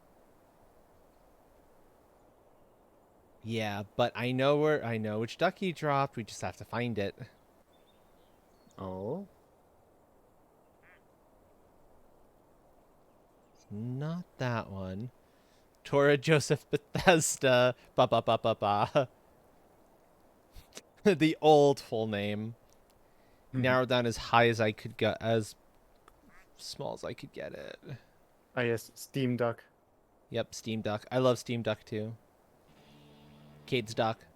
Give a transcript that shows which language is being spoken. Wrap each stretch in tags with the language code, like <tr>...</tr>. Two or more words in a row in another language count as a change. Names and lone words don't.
<en>Yeah, but I know which duck he dropped. We just have to find it. Oh? Not that one. Tora Joseph Bethesda. Ba ba ba ba ba. The old full name. Narrowed down as high as I could get, as small as I could get it. Ah yes, Steam Duck. Yep, Steam Duck. I love Steam Duck too. Cade's Duck.</en>